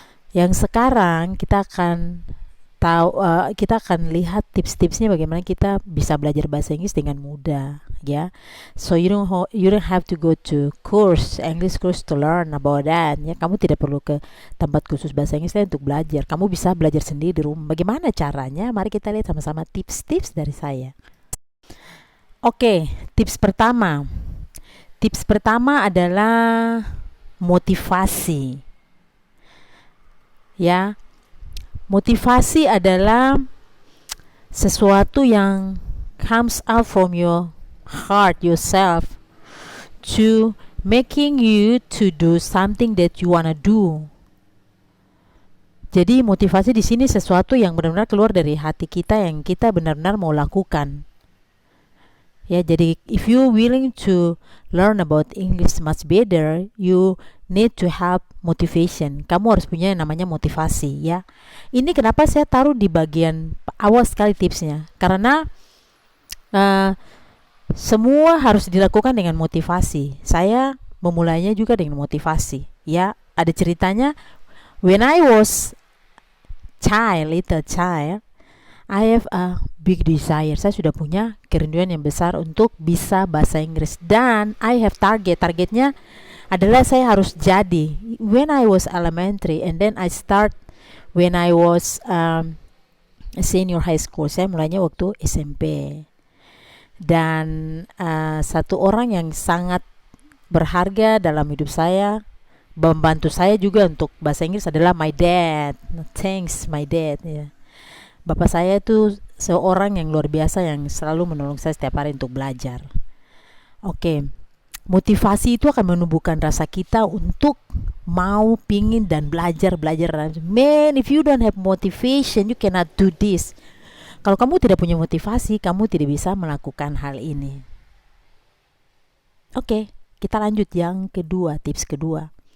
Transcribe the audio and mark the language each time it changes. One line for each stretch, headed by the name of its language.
Indonesian: Yang sekarang kita akan kita akan lihat tips-tipsnya bagaimana kita bisa belajar bahasa Inggris dengan mudah, ya.
English: So you don't have to go to English course to learn about that.
Indonesian: Ya, kamu tidak perlu ke tempat khusus bahasa Inggris untuk belajar. Kamu bisa belajar sendiri di rumah. Bagaimana caranya? Mari kita lihat sama-sama tips-tips dari saya. Oke, tips pertama. Tips pertama adalah motivasi. Ya. Motivasi adalah sesuatu yang
English: comes out from your heart yourself to making you to do something that you wanna do.
Indonesian: Jadi motivasi di sini sesuatu yang benar-benar keluar dari hati kita yang kita benar-benar mau lakukan. Ya, jadi
English: if you willing to learn about English much better, you need to have motivation.
Indonesian: Kamu harus punya yang namanya motivasi, ya. Ini kenapa saya taruh di bagian awal sekali tipsnya, karena semua harus dilakukan dengan motivasi. Saya memulainya juga dengan motivasi, ya. Ada ceritanya.
English: When I was little child, I have a big desire.
Indonesian: Saya sudah punya kerinduan yang besar untuk bisa bahasa Inggris, dan
English: I have
Indonesian: targetnya adalah saya harus jadi
English: when I was elementary, and then I start when I was senior high school.
Indonesian: Saya mulainya waktu SMP. Dan satu orang yang sangat berharga dalam hidup saya, membantu saya juga untuk bahasa Inggris adalah
English: my dad. Thanks my dad,
Indonesian: ya. Bapak saya itu seorang yang luar biasa yang selalu menolong saya setiap hari untuk belajar. Oke. Motivasi itu akan menumbuhkan rasa kita untuk mau, pingin, dan belajar.
English: Man, if you don't have motivation, you cannot do this.
Indonesian: Kalau kamu tidak punya motivasi, kamu tidak bisa melakukan hal ini. Oke, kita lanjut yang kedua, tips kedua.